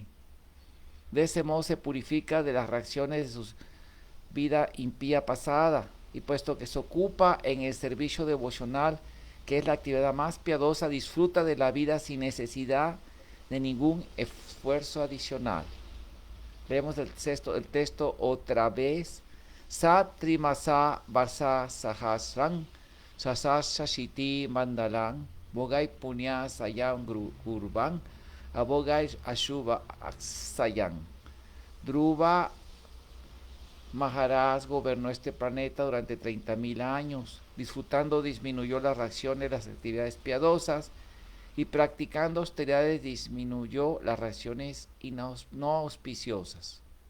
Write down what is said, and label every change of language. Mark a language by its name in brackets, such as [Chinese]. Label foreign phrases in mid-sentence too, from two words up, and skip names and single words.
[Spanish] De ese modo se purifica de las reacciones de su vida impía pasada, y puesto que se ocupa en el servicio devocional, que es la actividad más piadosa, disfruta de la vida sin necesidad de ningún esfuerzo adicional. Leemos el texto otra vez. Satrimasa Varsa Sahasran Sasashashiti Mandalan Bogai Punya Sayam Gurban Abogai Ashuba Aksayan. Dhruva Maharaj gobernó este planeta durante 30.000 años, disfrutando disminuyó las reacciones de las actividades piadosas y practicando austeridades disminuyó las reacciones no auspiciosas.